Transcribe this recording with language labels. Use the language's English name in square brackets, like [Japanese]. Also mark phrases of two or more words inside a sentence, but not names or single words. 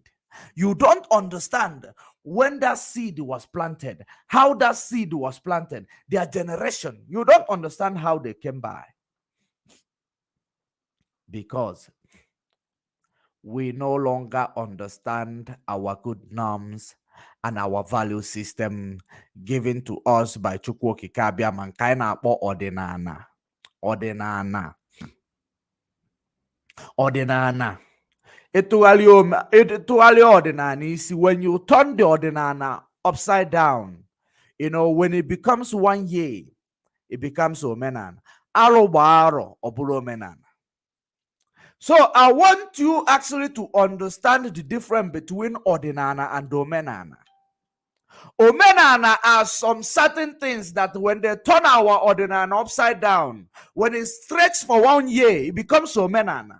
[English] You don't understand when that seed was planted, how that seed was planted, their generation. You don't understand how they came by. Because we no longer understand our good norms and our value system given to us by Chukwu Okike Abiama, [Igbo] nke anyị na-akpọ ọdịnala. Ịtụgharị ọdịnala isi, [English] when you turn the ọdịnala upside down, when it becomes 1 year, it becomes omenala. [Igbo] Arụ gba arọ, ọ bụrụ omenala. [English] So I want you actually to understand the difference between ordinana and omenana. Omenana are some certain things that when they turn our ordinana upside down, when it stretches for 1 year, it becomes omenana.